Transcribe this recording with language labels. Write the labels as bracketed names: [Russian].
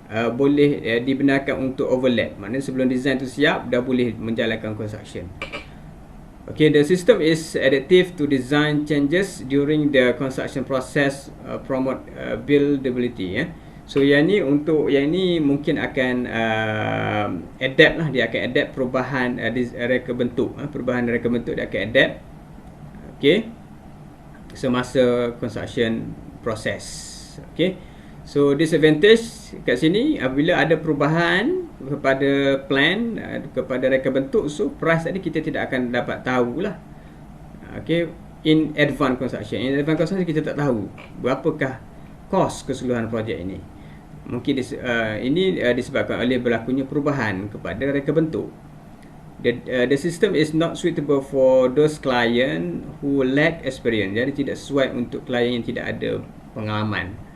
[Malay] boleh dibenarkan untuk overlap. Maknanya sebelum design tu siap, dah boleh menjalankan construction. [English] Okay, the system is adaptive to design changes during the construction process, promote buildability. [Malay] So yang ni mungkin akan adapt lah, dia akan adapt perubahan reka bentuk, perubahan reka bentuk dia akan adapt. Okay, semasa construction process. Okay, so disadvantage kat sini apabila ada perubahan kepada plan, kepada reka bentuk, so price tadi kita tidak akan dapat tahulah. [English] Okay, in advance construction. In advance construction [Malay] kita tak tahu berapakah kos keseluruhan projek ini. Mungkin ini disebabkan oleh berlakunya perubahan kepada reka bentuk. [English] The system is not suitable for those client who lack experience. [Malay] Jadi tidak sesuai untuk klien yang tidak ada pengalaman.